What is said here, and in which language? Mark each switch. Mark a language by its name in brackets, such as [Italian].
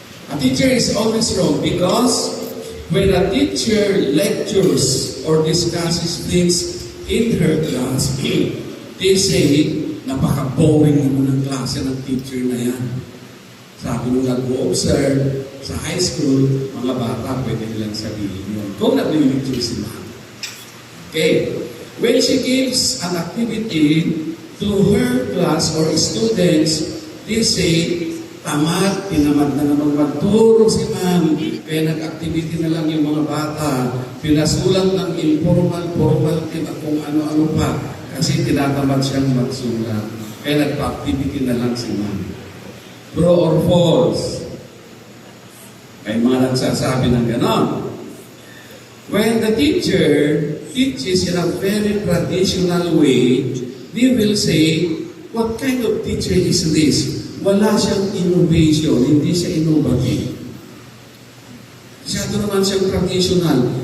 [English] A teacher is always wrong because when a teacher lectures or discusses things in her class, they say, [Filipino] napaka-boring naman ng klase ng teacher na yan. Sabi nung nag-observe sa high school, mga bata, pwede nilang sabihin yun. Kung nag-lecture si ma'am. Okay. [English] When she gives an activity to her class or students, they say, [Filipino] tamad, tinamad na naman magturo si ma'am. Kaya nag-activity na lang yung mga bata. Pinasulat ng informal, formal team at kung ano-ano pa. Kasi tinatamad siyang magsulat. Kaya nagpa-activity na lang si ma'am. [English] True or false? [Filipino] May mga nagsasabi ng ganon. [English] When the teacher teaches in a very traditional way, they will say, what kind of teacher is this? [Filipino] Wala siyang innovation, hindi siya innovative. Masyado naman siyang traditional.